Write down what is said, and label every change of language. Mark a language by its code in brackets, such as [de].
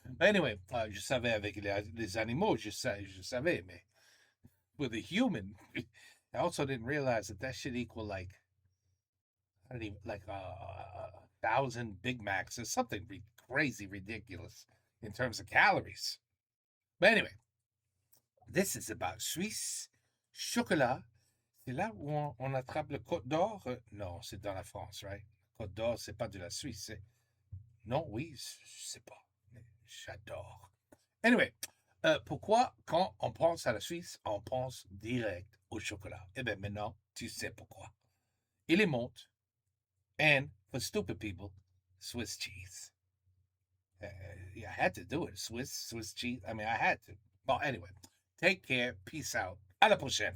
[en] Anyway, [fr] je savais avec les animaux, je savais, mais [en] with a human, I also didn't realize that should equal like, I don't even, like 1,000 Big Macs or something crazy ridiculous in terms of calories. But anyway, this is about Suisse, chocolat. [fr] C'est là où on attrape le Côte d'Or? Non, c'est dans la France, [en] right? [fr] Côte d'Or, c'est pas de la Suisse. Non, oui, je sais pas. Mais j'adore. [en] Anyway, [fr] pourquoi quand on pense à la Suisse, on pense direct au chocolat? Eh bien, maintenant, tu sais pourquoi. Il est monte. [en] And for stupid people, Swiss cheese. Yeah, I had to do it. Swiss cheese. I mean, I had to. Well, anyway, take care. Peace out. [fr] À la prochaine.